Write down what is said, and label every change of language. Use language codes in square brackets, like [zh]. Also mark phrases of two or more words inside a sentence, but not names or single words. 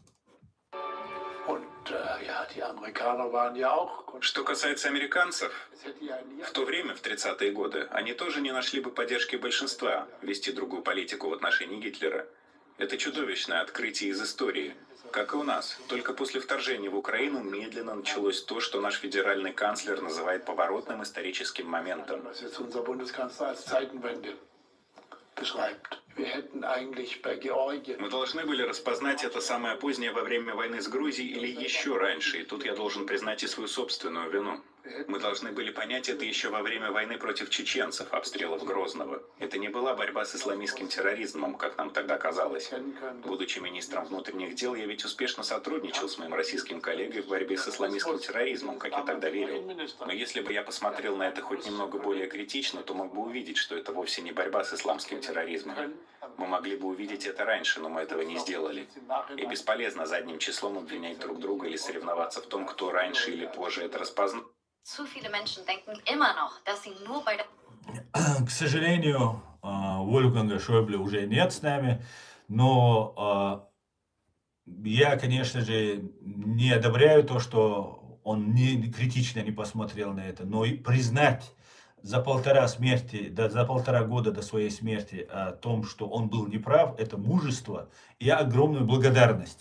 [ru] Что касается американцев, в то время, в 30-е годы, они тоже не нашли бы поддержки большинства вести другую политику в отношении Гитлера. Это чудовищное открытие из истории. Как и у нас. Только после вторжения в Украину медленно началось то, что наш федеральный канцлер называет поворотным историческим моментом. [de] Was jetzt unser Bundeskanzler als Zeitenwende beschreibt. Wir hätten eigentlich bei Georgien. [ru] Мы должны были распознать это самое позднее во время войны с Грузией или еще раньше, и тут я должен признать и свою собственную вину. Мы должны были понять это еще во время войны против чеченцев, обстрелов Грозного. Это не была борьба с исламистским терроризмом, как нам тогда казалось. Будучи министром внутренних дел, я ведь успешно сотрудничал с моим российским коллегой в борьбе с исламистским терроризмом, как я тогда верил. Но если бы я посмотрел на это хоть немного более критично, то мог бы увидеть, что это вовсе не борьба с исламским терроризмом. Мы могли бы увидеть это раньше, но мы этого не сделали. И бесполезно задним числом обвинять друг друга или соревноваться в том, кто раньше или позже это распознал. [de] Zu viele Menschen denken immer noch, dass sie nur bei der [ru] К сожалению, Вольфганга Шойбле уже нет с нами, но я, конечно же, не одобряю то, что он критично не посмотрел на это, но и признать за полтора года до своей смерти о том, что он был неправ, это мужество и огромную благодарность.